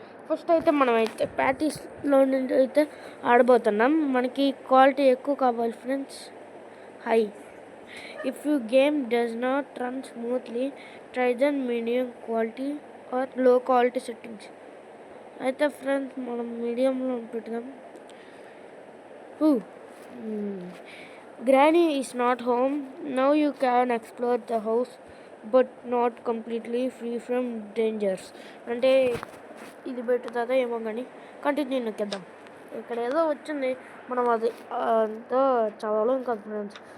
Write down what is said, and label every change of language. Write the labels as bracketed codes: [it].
[te] First అయితే మనం అయితే ప్రాక్టీస్లో నుండి అయితే ఆడబోతున్నాం. మనకి క్వాలిటీ ఎక్కువ కావాలి friends, high. [en] If your game does not run smoothly, try the medium quality or low quality settings. [te] అయితే ఫ్రెండ్స్ మనం మీడియంలో పెడదాం. [en] Granny is not home. Now you can explore the house but not completely free from dangers. [te] అంటే ఇది పెట్టుతుందో ఏమో కానీ continue నొక్కేద్దాం. ఇక్కడ ఏదో వచ్చింది, మనం అది అంతా చదవలేం కదా ఫ్రెండ్స్.